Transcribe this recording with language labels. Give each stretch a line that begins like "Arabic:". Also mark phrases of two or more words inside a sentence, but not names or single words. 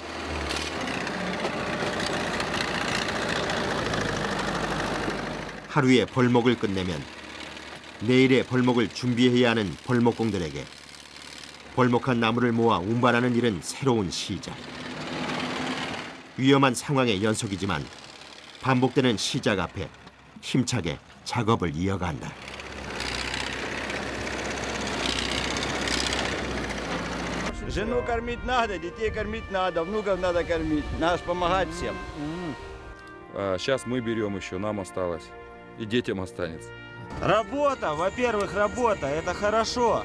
Korean: 하루의 벌목을 끝내면 내일의 벌목을 준비해야 하는 벌목공들에게 벌목한 나무를 모아 운반하는 일은 새로운 시작. 위험한 상황의 연속이지만 반복되는 시작 앞에 힘차게 작업을 이어간다.
Russian: Жену кормить надо, детей кормить надо, внуков надо кормить. Надо ж помогать всем. Сейчас мы берем еще, нам осталось. И детям останется. Работа, во-первых, работа, это хорошо.